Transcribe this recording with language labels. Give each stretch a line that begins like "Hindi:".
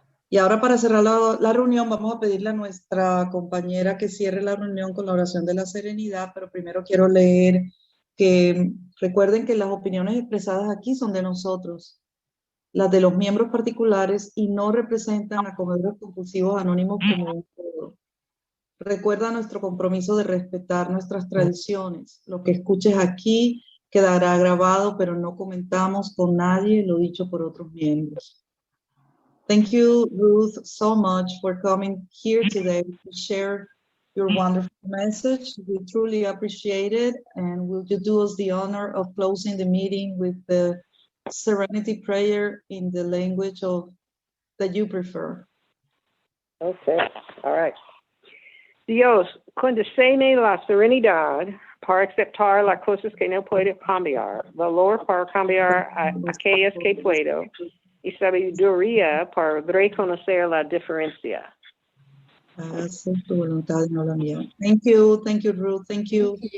Spanish: Y ahora, para cerrar la reunión, vamos a pedirle a nuestra compañera que cierre la reunión con la oración de la serenidad, pero primero quiero leer que recuerden que las opiniones expresadas aquí son de nosotros, las de los miembros particulares, y no representan a Comedores Compulsivos Anónimos como un todo. Recuerda nuestro compromiso de respetar nuestras tradiciones. Lo que escuches aquí quedará grabado, pero no comentamos con nadie lo dicho por otros miembros.
English: Thank you, Ruth, so much for coming here today to share your wonderful message. We truly appreciate it. And will you do us the honor of closing the meeting with the serenity prayer in the language that you prefer? Okay, all right.
Spanish: Dios, concédeme la serenidad para aceptar las cosas que no puedo cambiar, valor para cambiar aquellas que puedo, y sabiduría para reconocer la diferencia. Hágase tu voluntad y no la mía.
English: Thank you, Ruth, thank you.